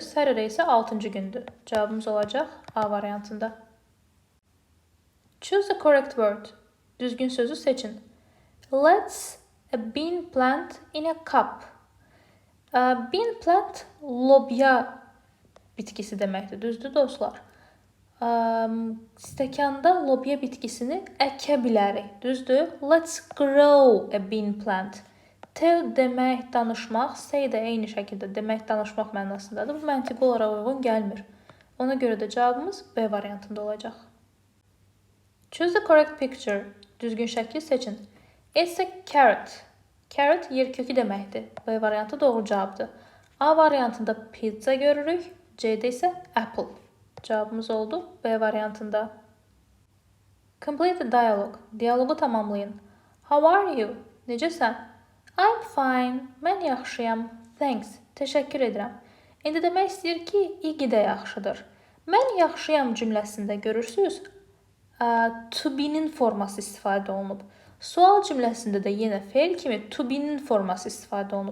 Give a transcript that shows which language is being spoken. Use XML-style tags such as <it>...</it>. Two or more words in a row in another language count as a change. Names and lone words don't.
<az>Saturday isə altıncı gündür. Cavabımız olacaq A variantında.</az> <en>Choose the correct word.</en> <az>Düzgün sözü seçin.</az> <en>Let's a bean plant in a cup. Bean plant</en> <az>lobya bitkisi deməkdir, düzdür dostlar? Stəkanda lobya bitkisini əkə bilərik, düzdür?</az> <en>Let's grow a bean plant.</en> <az>Tell demək, danışmaq, say də eyni şəkildə demək, danışmaq mənasındadır. Bu məntiqi olaraq uyğun gəlmir. Ona görə də cavabımız B variantında olacaq.</az> <en>Choose the correct picture.</en> <az>Düzgün şəkli seçin.</az> <en>It's a carrot.</en> <az>Carrot yer kökü deməkdir. B variantı doğru cavabdır. A variantında pizza görürük. C'de isə apple. Cavabımız oldu B variantında.</az> <en>Complete the dialogue.</en> <az>Diyalogu tamamlayın.</az> <en>How are you? Necəsən? I'm fine.</en> <az>Mən yaxşıyam. Thanks. Təşəkkür edirəm. İndi demək istəyir ki, Iggy də yaxşıdır. Mən yaxşıyam cümləsində görürsünüz.</az> <en>To be'nin</en> <az>forması istifadə olunub. Sual cümləsində də yenə fe'l kimi</az> <en>to be'nin</en> <az>forması istifadə olunub.</az>